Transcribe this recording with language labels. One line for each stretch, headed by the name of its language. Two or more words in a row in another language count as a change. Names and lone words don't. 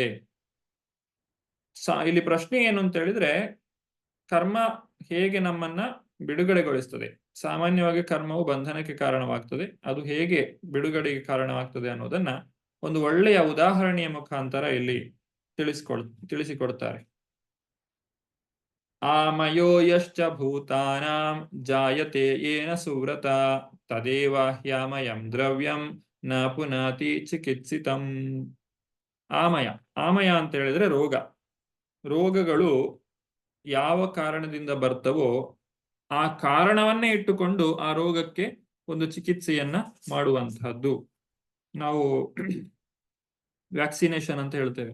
Kannada: ಇಲ್ಲಿ ಪ್ರಶ್ನೆ ಏನು ಅಂತ ಹೇಳಿದ್ರೆ, ಕರ್ಮ ಹೇಗೆ ನಮ್ಮನ್ನ ಬಿಡುಗಡೆಗೊಳಿಸ್ತದೆ? ಸಾಮಾನ್ಯವಾಗಿ ಕರ್ಮವು ಬಂಧನಕ್ಕೆ ಕಾರಣವಾಗ್ತದೆ. ಅದು ಹೇಗೆ ಬಿಡುಗಡೆಗೆ ಕಾರಣವಾಗ್ತದೆ ಅನ್ನೋದನ್ನ ಒಂದು ಒಳ್ಳೆಯ ಉದಾಹರಣೆಯ ಮುಖಾಂತರ ಇಲ್ಲಿ ತಿಳಿಸಿಕೊಡ್ತಾರೆ.
Sanskrit: ಆಮಯೋ ಯಶ್ಚ ಭೂತಾನಾಂ ಜಾಯತೆ ಯೇನ ಸುವ್ರತ ತದೇವ ಹ್ಯಾಮಯಂ ದ್ರವ್ಯಂ ನ ಪುನಾತಿ ಚಿಕಿತ್ಸಿತಂ.
Kannada: ಆಮಯ ಅಂತ ಹೇಳಿದ್ರೆ ರೋಗಗಳು ಯಾವ ಕಾರಣದಿಂದ ಬರ್ತವೋ ಆ ಕಾರಣವನ್ನೇ ಇಟ್ಟುಕೊಂಡು ಆ ರೋಗಕ್ಕೆ ಒಂದು ಚಿಕಿತ್ಸೆಯನ್ನ ಮಾಡುವಂತಹದ್ದು ನಾವು ವ್ಯಾಕ್ಸಿನೇಷನ್ ಅಂತ ಹೇಳ್ತೇವೆ.